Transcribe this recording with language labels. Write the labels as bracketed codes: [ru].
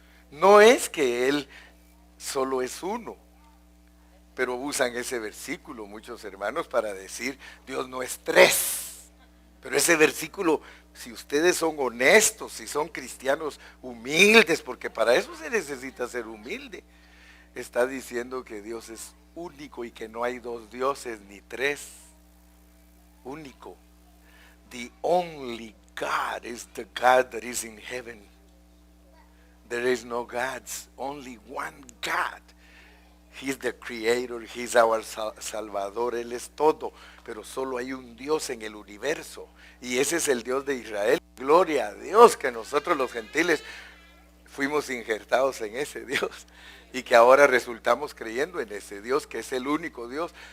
[es] No es que Él solo es uno, pero usan ese versículo muchos hermanos para decir, Dios no es tres, Pero ese versículo, si ustedes son honestos, si son cristianos humildes, porque para eso se necesita ser humilde, está diciendo que Dios es único y que no hay dos dioses ni tres. Único. [en] The only God is the God that is in heaven. There is no gods, only one God. He's the creator, He's our Salvador, [es] Él es todo, pero solo hay un Dios en el universo, y ese es el Dios de Israel. Gloria a Dios que nosotros los gentiles fuimos injertados en ese Dios, y que ahora resultamos creyendo en ese Dios, que es el único Dios.